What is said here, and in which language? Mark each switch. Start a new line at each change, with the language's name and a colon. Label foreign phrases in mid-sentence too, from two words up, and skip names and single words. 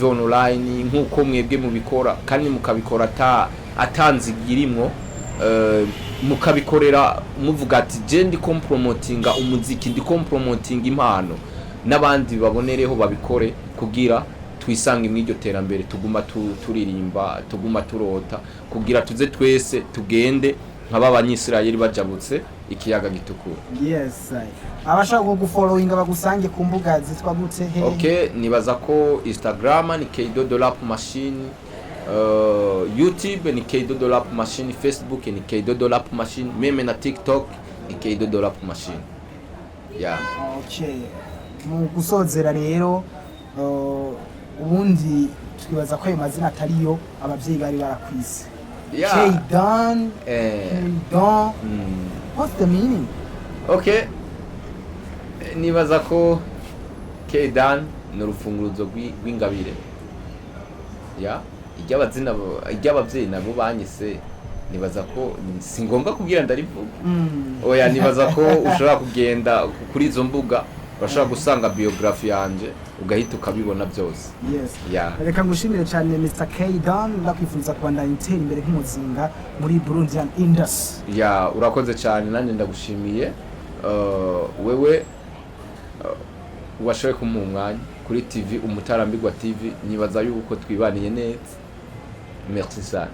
Rundi: online nkuko mwebwe mubikora kandi mukabikora atanzigirimwo mukabikorera muvuga ati je ndi compromotinga umuziki ndi compromotinga impano n'abandi babonereho babikore kugira twisange mw'iryo terambere tuguma turirimba tuguma turota kugira tuze twese tugende nk'aba banyisirayeli bajabutse ikiyaga gitukura yes abashaka kugufollowinga bagusange ku mbuga zitwa gute he okay nibaza ko Instagram ni K-Dodo Rap Machine YouTube ni K-Dodo Rap Machine Facebook ni K-Dodo Rap Machine meme na TikTok ni K-Dodo Rap Machine okay mu gusozera rero ubundi twibaza ko ayo mazina atariyo abavyeyi bari barakwise K-Don K-Don
English: what's the meaning
Rundi: okay nibaza ko K-Don ni urufunguruzo rw'ingabire iry'abavyeyi nabo banyise nibaza ko si ngombwa kubwira ndarivuga oya nibaza ko ushobora kugenda kuri izo mbuga bashaka gusanga biography yanje ugahita ukabibona byose reka ngushimire cyane Mr. K-Don ndakwifuza kubandanya intera imbere nk'umuzinga muri
English: Burundian industry
Rundi: urakoze cyane nanjye ndagushimiye wewe washoye kumuha umwanya kuri TV umutarambirwa TV nibaza yuko twibaniye neza merci sana